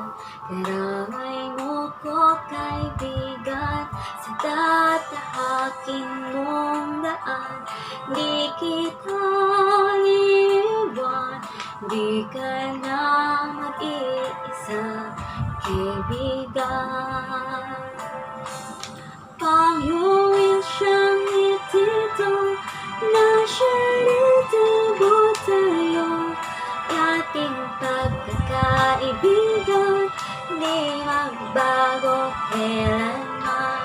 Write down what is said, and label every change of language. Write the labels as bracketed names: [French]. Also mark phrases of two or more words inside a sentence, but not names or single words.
[Filipino] Karamay mo ko kaibigan sa tatahakin mong daan. Di kita iiwan, di ka na mag-iisa, kaibigan. [Chinese] 朋友一生一起走，那是你的我的有 [Filipino] ating pagkakaibigan, di magbago kailanman.